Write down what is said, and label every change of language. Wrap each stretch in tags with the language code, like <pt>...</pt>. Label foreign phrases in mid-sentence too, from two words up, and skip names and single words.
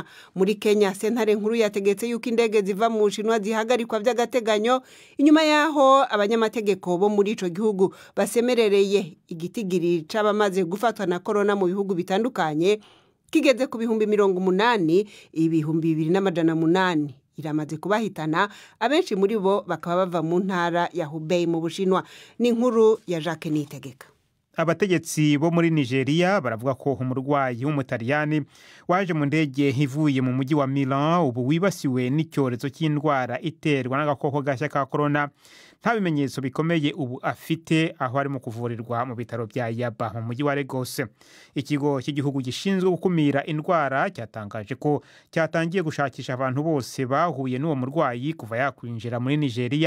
<rn>Muri Kenya sentare nkuru yategetse yuko indege ziva mu Bushinwa zihagarikwa by'agateganyo inyuma yaho abanyamategeko bo muri ico gihugu basemerereye igitigiri c'abamaze gufatwa na corona mu bihugu bitandukanye kigeze ku 80,000 2,800 iramaze kubahitana abenshi muri bo bakaba bava mu ntara ya Hubei mu Bushinwa. Ni inkuru ya Jacques Niyitegeka.</rn> <rw>Abategetsi bo muri Nigeria baravuga ko umurwayi w'umutaliyani waje mu ndege ivuye mu mujyi wa Milan ubu wibasiwe n'icyorezo cy'indwara iterwa n'agakoko gashya ka corona. Nta bimenyetso bikomeye ubu afite, aho arimo kuvurirwa mu bitaro bya Yaba mu mujyi wa Lagos. Ikigo cy'igihugu gishinzwe gukumira indwara cyatangaje ko cyatangiye gushakisha abantu bose bahuye n'uwo murwayi kuva yakwinjira muri Nigeria.</rw>